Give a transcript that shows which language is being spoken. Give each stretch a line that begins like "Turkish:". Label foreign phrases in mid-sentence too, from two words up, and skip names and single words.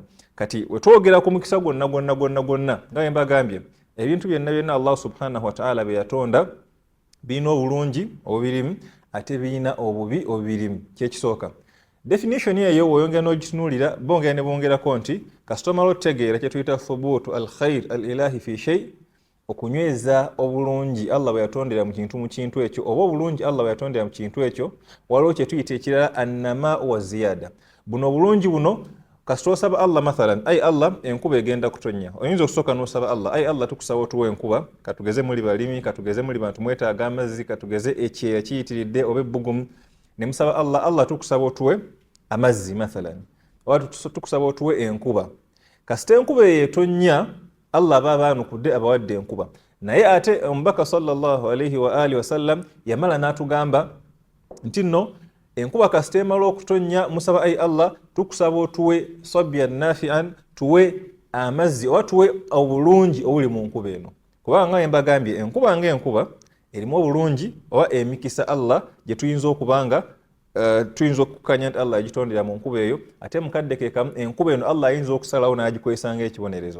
Ganda: Kati wetwogera ku mukisa gwonna nga bwe mbagambye, ebintu byonna Allah
Arabic: سبحانه وتعالى
Ganda: bye yatonda birina obulungi obubirimu ate birina obubi obubirimu. Kyekisooka definition eyo weyongera n'ogitunuulira bongera ne bongerako nti kasita omala otegeera kye tuyita
Arabic: ثبوت الخير الإلهي في شيء,
Ganda: okunyweza obulungi Allah bwe yatondera mu kintu ekyo oba obulungi Allah bwe yatondera mu kintu ekyo, waliwo kye tuyita ekirala
Arabic: النماء والزيادة.
Ganda: Buno obulungi buno kasita osaba Allah mathalan, ai Allah enkuba egenda kutonnya, oyinza okusooka n'osaba Allah, ai Allah tukusaba otuwa enkuba, katugeze muli balimi, katugeze muli bantu mwetaaga amazzi, katugeze ekyeya kiyitiridde oba ebbugumu, ne musaba Allah tukusaba otuwe amazzi mathalan, oba tukusaba otuwe enkuba. Kasita enkuba eyo etonnya, Allah baba anukudde abawadde enkuba. Naye ate omubaka
Arabic: صلى الله عليه وعلى آله وسلم
Ganda: yamala n'atugamba nti nno enkuba kasita emala okutonnya musaba ai Allah tukusaba otuwe
Arabic: صيبا نافعا,
Ganda: tuwe amazzi oba tuwe obulungi obuli mu nkuba eno. Kubanga nga mbagambye enkuba ng'enkuba erimu obulungi oba emikisa Allah gye tuyinza okubanga tuyinza okukanya nti Allah yagitondera mu nkuba eyo, ate mukadde ke kamu enkuba eno Allah ayinza okusalawo n'agikwesa ng'ekibonerezo.